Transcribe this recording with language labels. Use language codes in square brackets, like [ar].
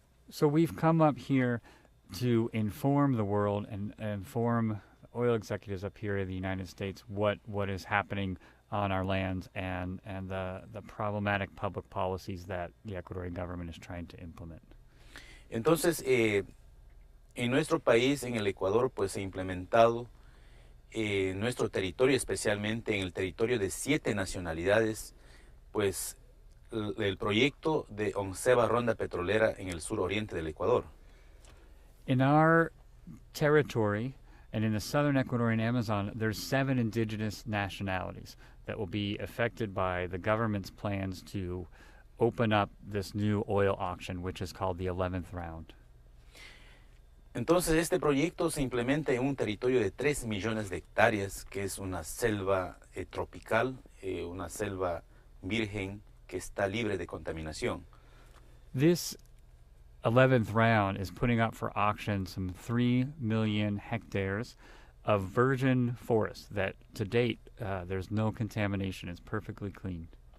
[en] So we've come up here to inform the world and inform oil executives up here in the United States what is happening on our lands and the problematic public policies that the Ecuadorian government is trying to implement. [es] Entonces, en nuestro país, en el Ecuador, pues se ha implementado en nuestro territorio, especialmente en el territorio de 7 nacionalidades, pues el proyecto de 11ª ronda petrolera en el suroriente del Ecuador. [en] In our territory and in the southern Ecuadorian Amazon, there's 7 indigenous nationalities that will be affected by the government's plans to open up this new oil auction, which is called the 11th round. [es] Entonces este proyecto se implementa en un territorio de 3 millones de hectáreas, que es una selva tropical, una selva virgen que está libre de contaminación. [en] This 11th round is putting up for auction some 3 million hectares of virgin forest that to date there's no contamination, it's perfectly clean.